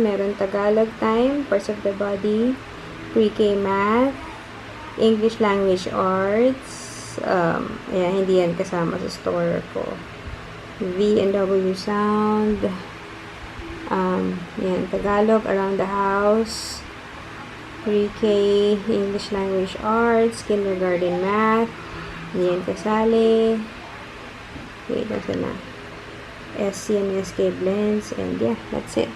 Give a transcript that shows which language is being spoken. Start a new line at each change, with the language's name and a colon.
English: Meron Tagalog time, parts of the body, pre-K math, English language arts.
Filipino: Ayan, hindi yan kasama sa store ko.
English: V and W sound. Yan, Tagalog, around the house, pre-K, English language arts, kindergarten math.
Filipino: Yan, kasali. Wait, nasa na?
English: SC and SK blends. And yeah, that's it.